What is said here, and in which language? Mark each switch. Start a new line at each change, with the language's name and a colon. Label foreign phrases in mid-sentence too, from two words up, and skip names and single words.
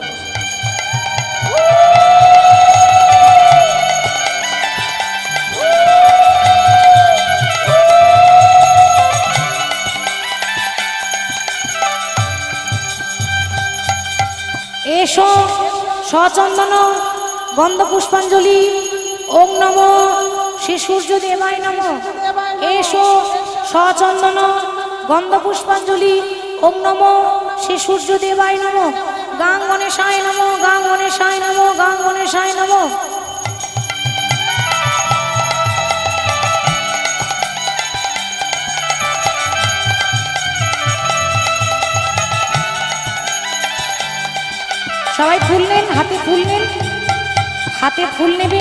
Sanskrit: एषो सचंदन गंधपुष्पांजलि ओं नमो श्री सूर्यदेवाय नमो। एषो सचंदन गंधपुष्पांजलि ओं नमो श्री सूर्यदेवाय नमो। गां गणेशाय नमो, गां गणेशाय नमो, गां गणेशाय नमो।
Bangla: সবাই ফুল নেন, হাতে ফুল নেন, হাতে ফুল নেবেন।